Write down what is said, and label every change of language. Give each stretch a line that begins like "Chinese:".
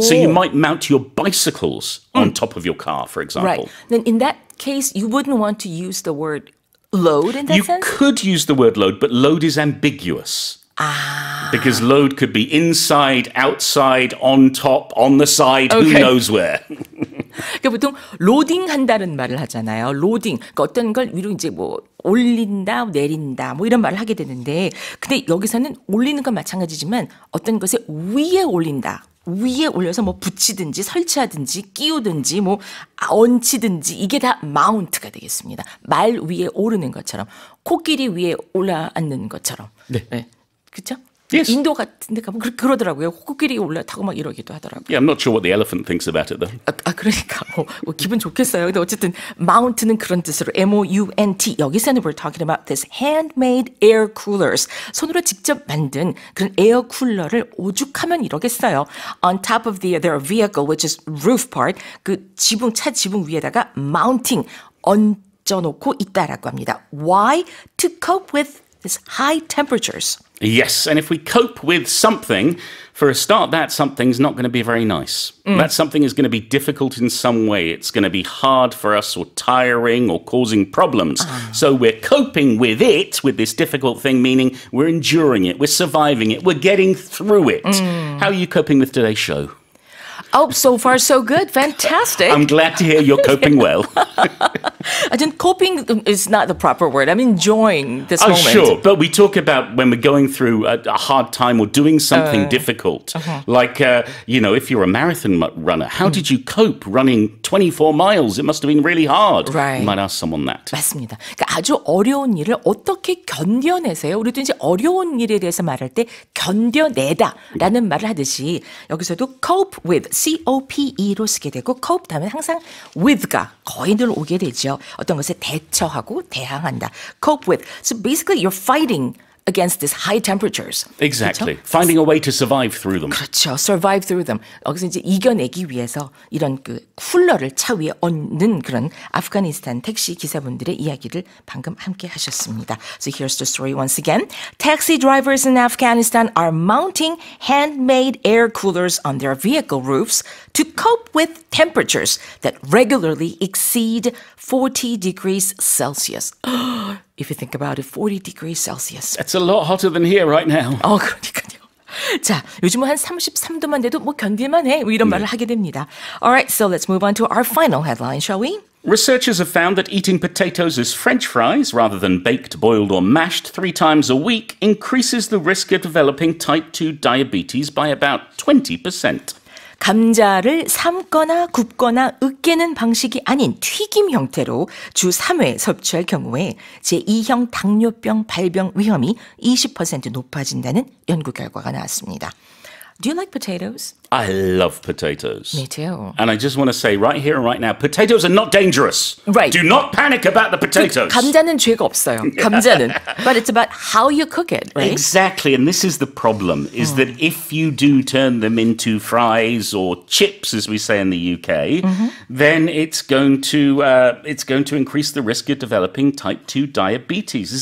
English: So you might mount your bicycles on top of your car, for example. Right. Then in that case, you wouldn't want to use the word load in that you sense? You could use the word load, but load is ambiguous. Because load could be inside, outside, on top, on the side, who knows where.
Korean: 그러니까 보통 로딩한다는 말을 하잖아요. 로딩. 그러니까 어떤 걸 위로 이제 뭐 올린다, 내린다, 뭐 이런 말을 하게 되는데, 근데 여기서는 올리는 건 마찬가지지만 어떤 것에 위에 올린다. 위에 올려서 뭐 붙이든지 설치하든지 끼우든지 뭐 얹히든지 이게 다 마운트가 되겠습니다. 말 위에 오르는 것처럼 코끼리 위에 올라앉는 것처럼. 네. 그렇죠?
English: Yes.
Korean: 인도 같은 데 가면 그러더라고요. 코끼리 올라타고 막 이러기도 하더라고요.
English: Yeah, I'm not sure what the elephant thinks about it though.
Korean: 그러니까 뭐 기분 좋겠어요. 근데 어쨌든 mount는 그런 뜻으로 M-O-U-N-T. 여기서는
English: we're talking about this handmade air coolers.
Korean: 손으로 직접 만든 그런 에어 쿨러를 오죽하면 이러겠어요.
English: On top of their vehicle, which is roof part,
Korean: 그 지붕 차 지붕 위에다가 mounting 얹어놓고 있다라고 합니다.
English: Why? To cope with these high temperatures. Yes, and if we cope with something, for a start, that something's not going to be very nice. That something is going to be difficult in some way. It's going to be hard for us or tiring or causing problems. So we're coping with it, with this difficult thing, meaning we're enduring it, we're surviving it, we're getting through it. How are you coping with today's show? Oh, so far so good. Fantastic. I'm glad to hear you're coping well. I think coping is not the proper word. I'm enjoying this moment. Sure. But we talk about when we're going through a hard time or doing something difficult. Like, if you're a marathon runner, how did you cope running 24 miles? It must have been really hard. Right. You might ask someone that.
Korean: 맞습니다. 그러니까 아주 어려운 일을 어떻게 견뎌내세요? 우리도 이제 어려운 일에 대해서 말할 때 견뎌내다라는 말을 하듯이 여기서도 cope with, C-O-P-E로 쓰게 되고 cope 다음에 항상 with가 거의 늘 오게 되죠. 어떤 것에 대처하고 대항한다.
English: Cope with. So basically you're fighting against these high temperatures. Exactly.
Korean: 그렇죠?
English: Finding a way to survive through them.
Korean: 그렇죠.
English: Survive through them.
Korean: 여기서 이제 이겨내기 위해서 이런 그 쿨러를 차 위에 얹는 그런 아프가니스탄 택시 기사분들의 이야기를 방금 함께 하셨습니다.
English: So here's the story once again. Taxi drivers in Afghanistan are mounting handmade air coolers on their vehicle roofs to cope with temperatures that regularly exceed 40 degrees Celsius. If you think about it, 40 degrees Celsius. It's a lot hotter than here right now.
Korean: 그러니까요. 자, 요즘은 한 33도만 돼도 뭐 견딜만 해. 뭐 이런 말을 하게 됩니다.
English: Alright, so let's move on to our final headline, shall we? Researchers have found that eating potatoes as French fries, rather than baked, boiled, or mashed 3 times a week, increases the risk of developing type 2 diabetes by about 20%.
Korean: 감자를 삶거나 굽거나 으깨는 방식이 아닌 튀김 형태로 주 3회 섭취할 경우에 제2형 당뇨병 발병 위험이 20% 높아진다는 연구 결과가 나왔습니다.
English: Do you like potatoes? I love potatoes. Me too. And I just want to say right here and right now, potatoes are not dangerous. Right. Do not panic about the potatoes.
Korean: 감자는 죄가 없어요. 감자는.
English: But it's about how you cook it, right? Exactly, and this is the problem, is that if you do turn them into fries or chips, as we say in the UK, then it's going to increase the risk of developing type 2 diabetes.